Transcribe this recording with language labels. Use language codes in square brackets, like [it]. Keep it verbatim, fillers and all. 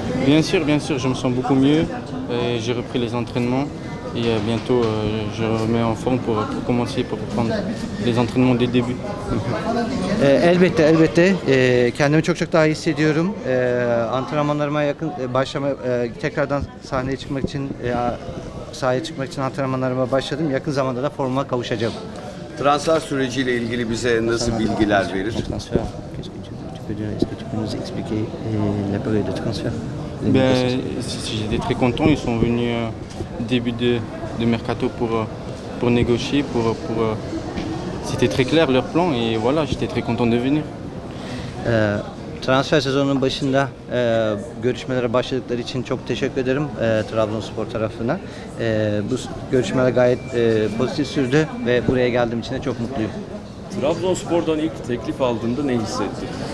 [fr] Bien sûr, bien sûr, je me sens beaucoup mieux. Et j'ai repris les entraînements et bientôt euh, je remets en forme pour, pour commencer, pour prendre les entraînements dès le début. [tr] e, elbette, elbette. E, kendimi çok çok daha iyi hissediyorum. E, antrenmanlarıma yakın e, başlama, e, tekrardan sahneye çıkmak için, e, sahaya çıkmak için antrenmanlarıma başladım. Yakın zamanda da formuma kavuşacağım. Transfer süreciyle ilgili bize nasıl bilgiler verir? Transfer. [fr] Est-ce que tu peux nous expliquer la période de transfert? Ben, j'étais très content. Ils sont venus euh, début de, de mercato pour, pour négocier. Pour, pour, euh, c'était très clair leur plan et voilà, j'étais très content de venir. [tr] Euh, transfer sezonunun başında e, görüşmelere başladıkları için çok teşekkür ederim e, Trabzonspor tarafına. E, bu görüşmeler gayet e, pozitif sürdü ve buraya geldiğim için de çok mutluyum. Trabzonspor'dan ilk teklif aldığında ne hissettin?